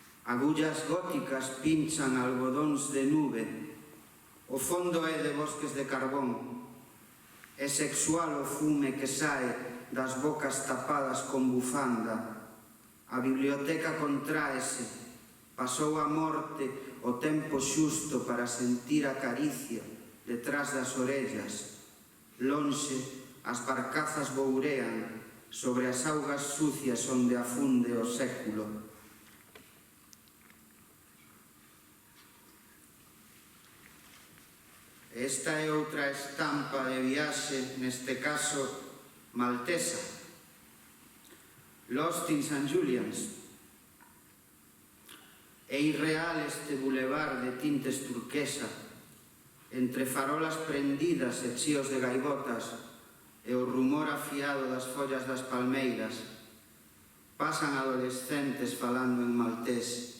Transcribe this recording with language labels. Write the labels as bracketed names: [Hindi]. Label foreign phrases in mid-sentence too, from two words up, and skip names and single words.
[Galician] Agullas góticas pinchan algodóns de nube, o fondo é de bosques de carbón, é sexual o fume que sae das bocas tapadas con bufanda, a biblioteca contraese, pasou a morte o tempo xusto para sentir a caricia detrás das orellas, lonxe as barcazas bourean sobre as augas sucias onde afunde o século. Esta é outra estampa de viaxe, neste caso maltesa. [English] Lost in St. Julian's. [Galician] É irreal este bulevar de tintes turquesa, entre farolas prendidas e chíos de gaivotas e o rumor afiado das follas das palmeiras. Pasan adolescentes falando en maltés.